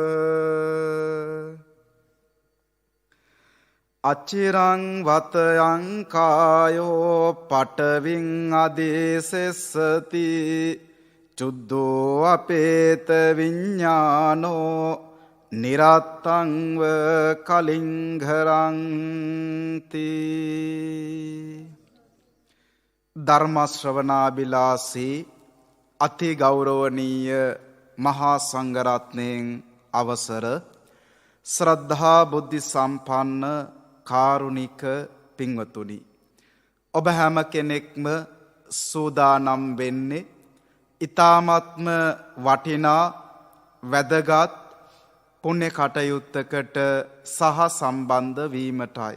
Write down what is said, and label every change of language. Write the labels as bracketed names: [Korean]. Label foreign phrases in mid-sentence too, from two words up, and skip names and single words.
[Pali] අචිරං වතයං කායෝ පටවින් අදේසෙස්සති චුද්ධෝ අපේත විඤ්ඤානෝ නිරත්තංව කලින්ඝරන්ති. [Sinhala] ධර්ම ශ්‍රවණාබිලාසී අති ගෞරවනීය මහා සංඝරත්නයන් අවසර ශ්‍රද්ධා බුද්ධ සම්පන්න කාරුණික පින්වතුනි, ඔබ හැම කෙනෙක්ම සූදානම් වෙන්නේ ඊ타ත්ම වටිනා වැදගත් පුණ්‍ය කටයුත්තකට සහ සම්බන්ධ වීමටයි.